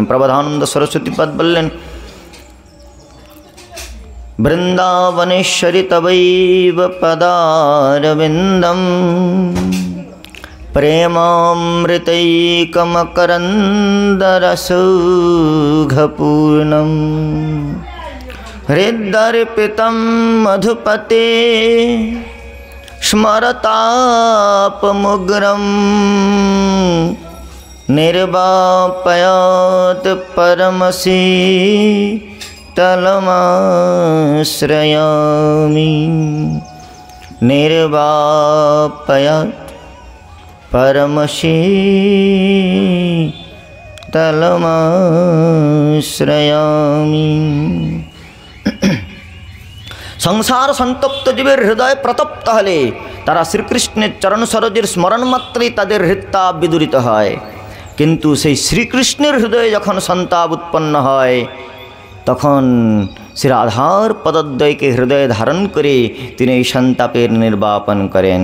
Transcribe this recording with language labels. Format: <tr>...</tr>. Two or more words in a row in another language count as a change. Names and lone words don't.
<bn>প্রবোধানন্দ সরস্বতী পদ বললেন,</bn> <sa>বৃন্দাবনেশ্বরী তবৈব পদারবিন্দম প্রেমামৃতৈকমকরন্দরসৌঘপূর্ণম হৃদর্পিতম মধুপতে স্মরতাপमुग्रं निर्वापयात परमशीतलमाश्रयामि निर्वापयात परमशीतलमाश्रयामि।</sa> <bn>সংসার সন্তপ্ত জীবের হৃদয় প্রতপ্ত হলে তারা শ্রীকৃষ্ণের চরণ সরোজের স্মরণ মাত্রেই তাদের হৃদতাপ বিদূরিত হয়। কিন্তু সেই শ্রীকৃষ্ণের হৃদয়ে যখন সন্তাপ উৎপন্ন হয়, তখন শ্রী রাধার পদদ্বয়কে হৃদয়ে ধারণ করে তিনি এই সন্তাপের নির্বাপন করেন।</bn>